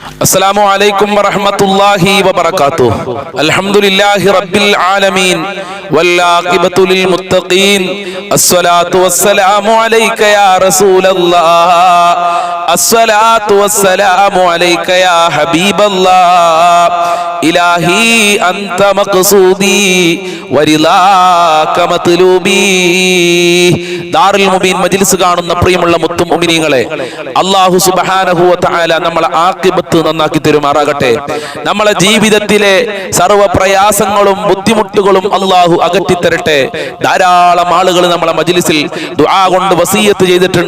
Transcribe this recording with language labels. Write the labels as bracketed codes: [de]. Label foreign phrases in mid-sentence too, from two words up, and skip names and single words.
[ar] السلام عليكم ورحمة الله وبركاته۔ الحمد لله رب العالمين والعاقبة للمتقين. الصلاة والسلام عليك يا رسول الله، الصلاة والسلام عليك يا حبيب الله. إلهي أنت مقصودي ورضاك مطلوبي. [ml] ദാറുൽ മുബീൻ മജ്ലിസ് കാണുന്ന പ്രിയമുള്ള മുത്തും മുഅ്മിനീങ്ങളെ, [ar] الله سبحانه وتعالى [ml] നമ്മളെ ആഖിബത്ത് നന്നാക്കി തരുമാറാകട്ടെ. നമ്മളെ ജീവിതത്തിലെ സർവ്വ പ്രയാസങ്ങളും ബുദ്ധിമുട്ടുകളും അല്ലാഹു അകറ്റി തരട്ടെ. ധാരാളം ആളുകൾ നമ്മളെ മജ്ലിസിൽ ദുആ കൊണ്ട് വസിയത്ത് ചെയ്തിട്ടുണ്ട്.